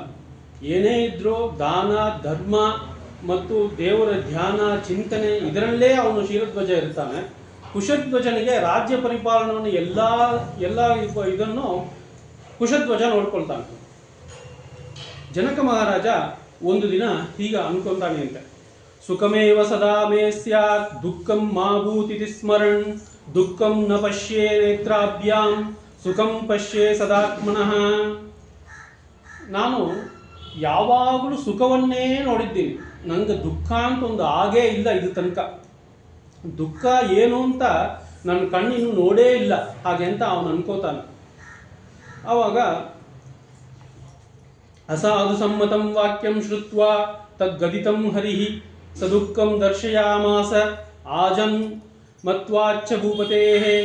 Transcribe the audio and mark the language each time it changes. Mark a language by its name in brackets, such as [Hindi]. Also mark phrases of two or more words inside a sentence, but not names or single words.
[Kannada] ಏನೇ ಇದ್ರೂ ದಾನ ಧರ್ಮ ಮತ್ತು ದೇವರ ಧ್ಯಾನ ಚಿಂತನೆ ಇದರಲ್ಲೇ ಅವನು ಸೀರಧ್ವಜ ಇರ್ತಾನೆ. ಕುಶಧ್ವಜನಿಗೆ ರಾಜ್ಯ ಪರಿಪಾಲನವನ್ನು ಎಲ್ಲ ಇದನ್ನು ಕುಶಧ್ವಜ ನೋಡ್ಕೊಳ್ತಾನೆ. ಜನಕ ಮಹಾರಾಜ ಒಂದು ದಿನ ಹೀಗ ಅನ್ಕೊಳ್ತಾನೆ ಅಂತೆ, [Sanskrit] ಸುಖಮೇವ ಸದಾ ಮೇ ಸ್ಯಾತ್ ದುಃಖಂ ಮಾ ಭೂತಿತಿ ಸ್ಮರಣ್ ದುಃಖಂ ನ ಪಶ್ಯೇ ನೇತ್ರಾಭ್ಯಾಂ ಸುಖಂ ಪಶ್ಯೇ ಸದಾತ್ಮನಃ. [Kannada] ನಾನು ಯಾವಾಗಲೂ ಸುಖವನ್ನೇ ನೋಡಿದ್ದೀನಿ, ನನಗೆ ದುಃಖ ಅಂತ ಒಂದು ಆಗೇ ಇಲ್ಲ ಇದು ತನಕ. ದುಃಖ ಏನು ಅಂತ ನನ್ನ ಕಣ್ಣಿನ್ನು ನೋಡೇ ಇಲ್ಲ ಹಾಗೆ ಅಂತ ಅವನು ಅನ್ಕೋತಾನೆ. [Sanskrit] ಆವಾಗ ಅಸಾಧು ಸಮ್ಮತಂ ವಾಕ್ಯಂ ಶ್ರುತ್ವಾ ತದ್ಗದಿತಂ ಹರಿಃ ಸದುಃಖಂ ದರ್ಶಯಾಮಾಸ ಆಜನ್ ಮತ್ವಾಚ್ಛ ಭೂಪತೇಃ.